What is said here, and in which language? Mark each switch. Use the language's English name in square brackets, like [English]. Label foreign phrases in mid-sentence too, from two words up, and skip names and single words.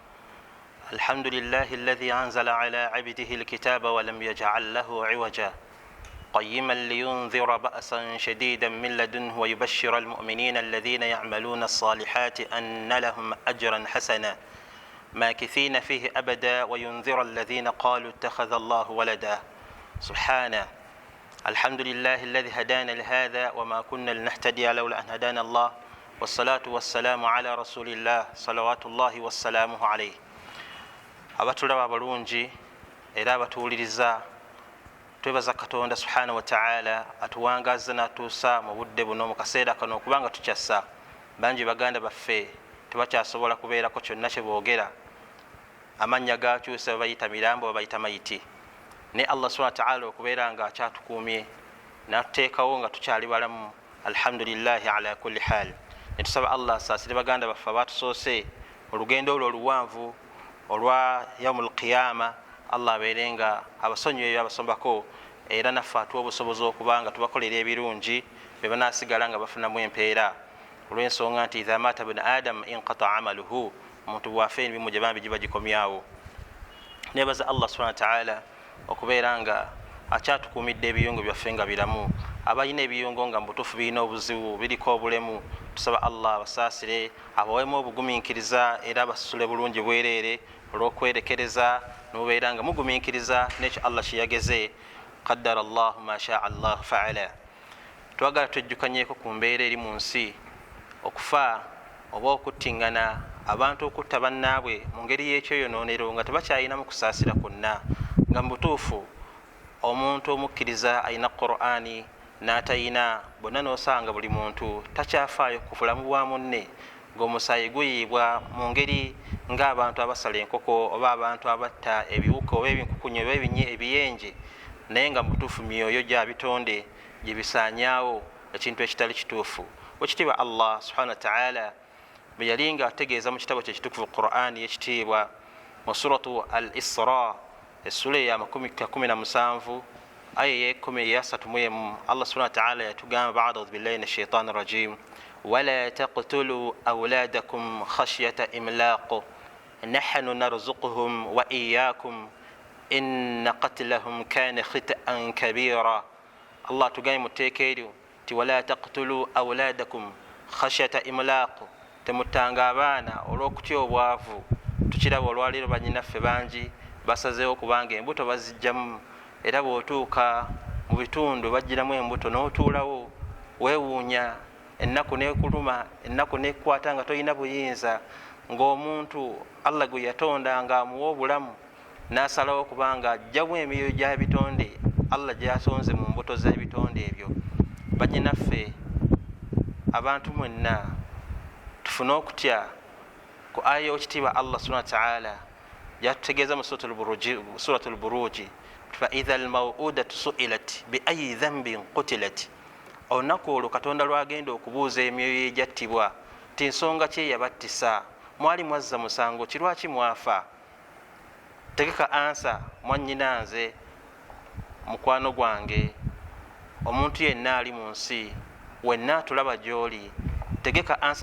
[Arabic] الحمد لله الذي أنزل على عبده الكتاب ولم يجعل له عوجا قيما لينذر بأسا شديدا من لدنه ويبشر المؤمنين الذين يعملون الصالحات أن لهم أجرا حسنا ماكثين فيه أبدا وينذر الذين قالوا اتخذ الله ولدا. سبحانه. الحمد لله الذي هدانا لهذا وما كنا لنهتدي لولا أن هدانا الله والصلاة والسلام على رسول الله صلوات الله والسلام عليه. [Ganda] abatulaba abalungi era abatuwuliriza twebaza Katonda [Arabic] سبحانه وتعالى [Ganda] atuwangaza natuusa mu budde buno mu kaseera kano okubanga tukyassa bangi baganda baffe tebakyasobola kubeerako kyonna kye boogera amannya gakyusa babayita mirambo babayita mayiti ne Allah [Arabic] سبحانه وتعالى [Ganda] okubeera nga akyatukuumye natuteekawo nga tukyali balamu [Arabic] الحمد لله على كل حال. [Ganda] Netusaba Allah asaasire baganda baffe abatusoose olugendo olwo oluwanvu olwa [Arabic] يوم القيامة. [Ganda] Allah abeere nga abasonyiwe abasombako era naffe atuwa obusobozi okubanga tubakolera ebirungi be banaasigala nga bafunamu empeera olw'ensonga nti [Arabic] إذا مات ابن آدم انقطع عمله, [Ganda] omuntu bwafe ebimu gye bambi giba gikomyawo. Nebaza Allah [Arabic] سبحانه وتعالى [Ganda] okubeera nga akyatukuumidde ebiyungo byaffe nga biramu. Abalina ebiyungo nga mubutuufu birina obuzibu biriko obulemu, tusaba Allah abasaasire abawemu obugumiikiriza era basasule bulungi bwereere olw'okwerekereza n'obeera nga mugumiikiriza n'ekyo Allah kye [Arabic] قدر الله ما شاء الله فعل. [Ganda] Twagala twejjukanyeko ku mbeera eri mu nsi okufa oba okuttingana abantu okutta bannaabwe mu ngeri y'ekyoyonoonero nga tebakyayinamu kusaasira kwonna, nga mubutuufu omuntu omukkiriza alina Qur'ani n'atayina bonna n'osanga buli muntu takyafaayo ku bulamu bwa munne, ng'omusaayi guyiibwa mu ngeri ng'abantu abasala enkoko oba abantu abatta ebiwuka oba ebinkukunyi oba ebiyenje, naye nga mubutuufu myoyo gya bitonde gye bisaanyaawo ekintu ekitali kituufu. Wekitiibwa Allah [Arabic] سبحانه وتعالى [Ganda] bwe yali nga ategeeza mu kitabo kye kitukuvu Qur'ani ekitiibwa mu [Arabic] سورة الإسراء [Ganda] essula ya 17 aya ya 10 Allah [Arabic] سبحانه وتعالى [Ganda] yatugamba [Arabic] بعد أعوذ بالله من الشيطان الرجيم ولا تقتلوا أولادكم خشية إملاق نحن نرزقهم وإياكم إن قتلهم كان خطئا كبيرا. [Ganda] Allah tugaye muteekeeru ti [Arabic] ولا تقتلوا أولادكم خشية إملاق, [Ganda] temutanga abaana olw'okutya obwavu. Tukiraba olwaleero bannyinaffe bangi basazeewo kubanga embuto bazijjamu era bw'otuuka mu bitundu bajjiramu embuto n'otuulawo weewuunya, ennaku neekuluma, ennaku neekukwata nga tolina buyinza, ng'omuntu Allah gwe yatonda nga amuwa obulamu n'asalawo kubanga ajjamu emyoyo gya bitonde Allah gy'asonze mu mbuto z'ebitonde ebyo. Bannyinaffe abantu mwenna tufune okutya ku aya y'ekitiibwa Allah [Arabic] سبحانه وتعالى [Ganda] yatutegeeza mu [Arabic] سورة البروج فإذا الموءودة سئلت بأي ذنب قتلت. [Ganda] Olunaku olwo Katonda lwagenda okubuuza emyoyo egyattibwa ti nsonga ki yabattisa, mwali mwazza musango ki, lwaki mwafa? Tegeka ansa mwannyina nze mukwano gwange, omuntu yenna ali mu nsi wenna tulaba gy'oli, tegeka ansa